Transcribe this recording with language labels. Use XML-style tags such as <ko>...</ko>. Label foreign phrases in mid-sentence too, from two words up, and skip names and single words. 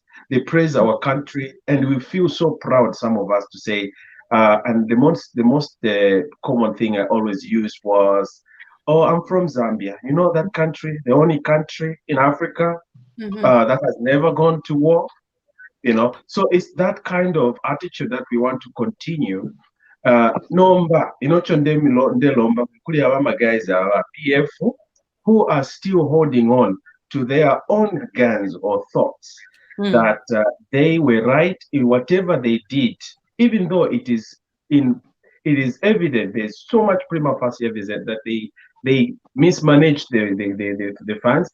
<en>They praise our country, and we feel so proud, some of us, to say, and the most common thing I always used was, oh, I'm from Zambia. You know that country, the only country in Africa that has never gone to war, so it's that kind of attitude that we want to continue.</en> <bem>Nomba, ndelomba kuli abama</bem> <en>guys are PF who are still holding on to their own guns or thoughts that they were right in whatever they did, even though it is evident, there's so much prima facie evidence that they mismanaged the funds.</en>